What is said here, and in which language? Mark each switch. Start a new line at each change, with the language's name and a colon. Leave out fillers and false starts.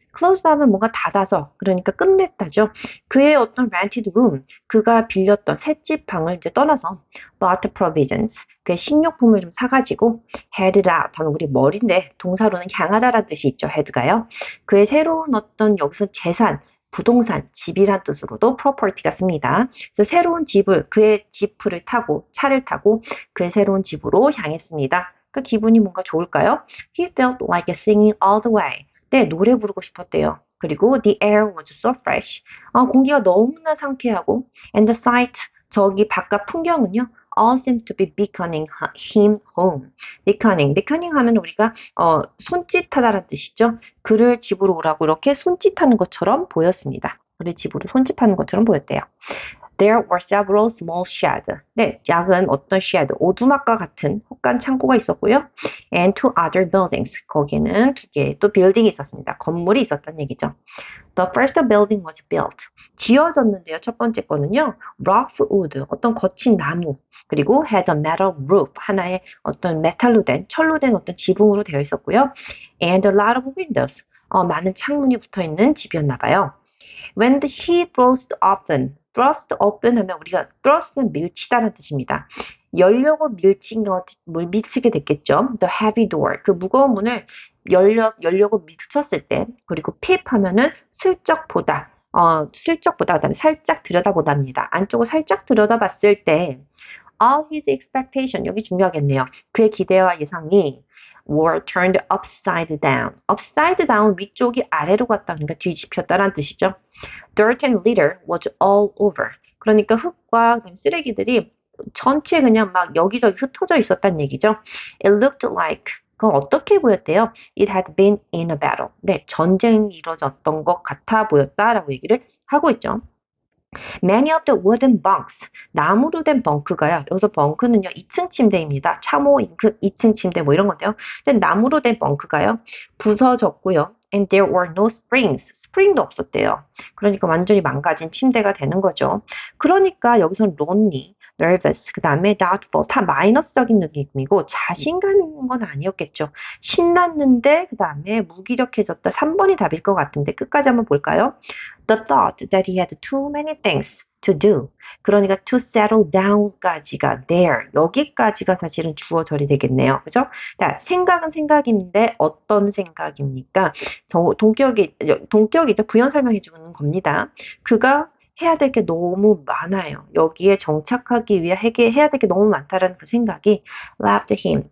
Korean: closed 하면 뭔가 닫아서, 그러니까 끝냈다죠. 그의 어떤
English: rented room,
Korean: 그가 빌렸던 셋집 방을 이제 떠나서
English: bought provisions,
Korean: 그의 식료품을 좀 사가지고
English: headed out
Korean: 하면 우리 머리인데 동사로는 향하다라는 뜻이 있죠. head가요. 그의 새로운 어떤 여기서 재산, 부동산, 집이란 뜻으로도 property가 씁니다. 그래서 새로운 집을, 그의 지프를 타고, 차를 타고 그의 새로운 집으로 향했습니다. 그 기분이 뭔가 좋을까요?
English: He felt like singing all the way.
Korean: 네, 노래 부르고 싶었대요.
English: 그리고 the air was so fresh.
Korean: 공기가 너무나 상쾌하고
English: and the sight,
Korean: 저기 바깥 풍경은요.
English: all seemed to be beckoning him home.
Korean: beckoning 하면 우리가 손짓하다라는 뜻이죠. 그를 집으로 오라고 이렇게 손짓하는 것처럼 보였습니다. 그를 집으로 손짓하는 것처럼 보였대요.
English: There were several small sheds.
Korean: 네, 작은 어떤 shed, 오두막과 같은 혹간 창고가 있었고요.
English: And two other buildings.
Korean: 거기는 두 개의 또 빌딩이 있었습니다. 건물이 있었다는 얘기죠.
English: The first building was built.
Korean: 지어졌는데요. 첫 번째 거는요.
English: rough wood,
Korean: 어떤 거친 나무. 그리고
English: had a metal roof,
Korean: 하나의 어떤 메탈로 된, 철로 된 어떤 지붕으로 되어 있었고요.
English: And a lot of windows.
Korean: 많은 창문이 붙어 있는 집이었나 봐요.
English: When he thrust open
Korean: 하면 우리가 thrust는 밀치다라는 뜻입니다. 열려고 밀치게 됐겠죠.
English: The heavy door,
Korean: 그 무거운 문을 열려고 밀쳤을 때, 그리고 peep 하면은 슬쩍 보다, 그다음에 살짝 들여다보답니다. 안쪽을 살짝 들여다봤을 때,
English: all his expectation,
Korean: 여기 중요하겠네요. 그의 기대와 예상이
English: were turned upside down.
Korean: upside down, 위쪽이 아래로 갔다, 그러니까 뒤집혔다라는 뜻이죠.
English: Dirt and litter was all over.
Korean: 그러니까 흙과 쓰레기들이 전체 그냥 막 여기저기 흩어져 있었단 얘기죠.
English: It looked like,
Korean: 그건 어떻게 보였대요?
English: It had been in a battle.
Korean: 네, 전쟁이 이루어졌던 것 같아 보였다라고 얘기를 하고 있죠. Many of the wooden bunks, 나무로 된 벙크가요. 여기서 벙크는요, 2층 침대입니다. 참호 2층 침대 뭐 이런 건데요. 근데 나무로 된 벙크가요, 부서졌고요.
English: And there were no springs,
Korean: 스프링도 없었대요. 그러니까 완전히 망가진 침대가 되는 거죠. 그러니까 여기서는 lonely, nervous, 그 다음에 doubtful, 다 마이너스적인 느낌이고 자신감 있는 건 아니었겠죠. 신났는데 그 다음에 무기력해졌다. 3번이 답일 것 같은데 끝까지 한번 볼까요?
English: The thought that he had too many things to do.
Korean: 그러니까
English: to settle down까지가 there.
Korean: 여기까지가 사실은 주어절이 되겠네요. 그죠? 자, 생각은 생각인데 어떤 생각입니까? 동격이죠. 부연 설명해 주는 겁니다. 그가 해야 될 게 너무 많아요. 여기에 정착하기 위해 해야 될 게 너무 많다라는 그 생각이
English: left him.